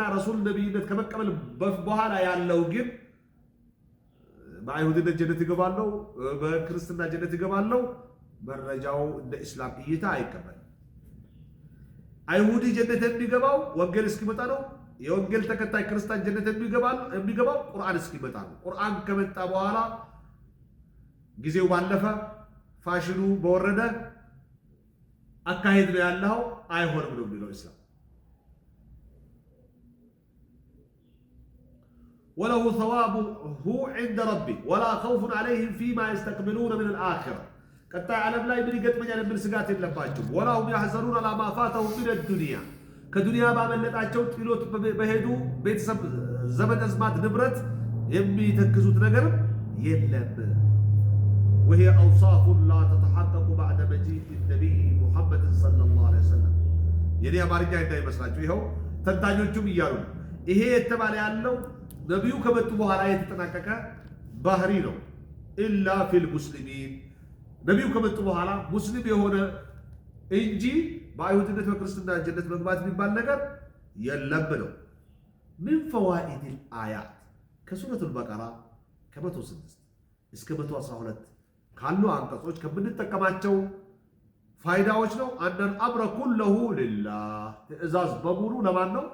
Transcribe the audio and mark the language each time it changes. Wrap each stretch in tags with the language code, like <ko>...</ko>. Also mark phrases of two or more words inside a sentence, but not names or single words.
<am>ረሱል ነብይነት ከመቀበል በኋላ ያለው ግን በአይሁድነት ጀነት ይገባለው፣ በክርስትና ጀነት ይገባለው፣ መረጃው እንደ እስላም እይታ አይቀበልም። አይሁዲ ጀነት የሚገባው ወንጌል እስኪመጣ ነው። የወንጌል ተከታይ ክርስቲያን ጀነት የሚገባው ቁርአን እስኪመጣ ነው። ቁርአን ከመጣ በኋላ ጊዜው ባለፈ ፋሽኑ በወረደ አካሄድ ነው ያለው አይሆንም ነው የሚለው እስላም።</am> <ar>وله ثوابه عند ربي ولا خوف عليهم فيما يستقبلون من الآخرة قطع</ar> <am>ዓለም ላይ ምን ይገጥመኛል የሚል ስጋት የለባቸውም።</am> <ar>ولا هم يحزنون على ما فاتهم من الدنيا</ar> <am>ከዱንያ ባመለጣቸው ጥሎት በሄዱ ቤተሰብ ዘመድ አዝማድ ንብረት የሚተክዙት ነገር የለም።</am> <ar>وهي أوصاف لا تتحقق بعد مجيء النبي محمد صلى الله عليه وسلم</ar> <am>የኔ አማርኛ እንዳይመስላችሁ ይሄው ተንታኞቹም ይያሉ ይሄ የተባለ ያለው ነብዩ ከመጡ በኋላ የተጠናቀቀ ባህሪ ነው።</am> <ar>إلا في المسلمين</ar> <am>ነብዩ ከመጡ በኋላ ሙስሊም የሆነ እንጂ በአይሁድነት በክርስትና ጀነት መግባት የሚባል ነገር የለም ነው።</am> <ar>من فوائد آيات</ar> <am>ከሱረቱል በቀራ ከ106 እስከ 112 ካሉ አንቀጾች ከምንጠቀማቸው ፋይዳዎች ነው።</am> <ar>أن الأمر كله لله</ar> <am>ትእዛዝ በሙሉ ለማን ነው?</am>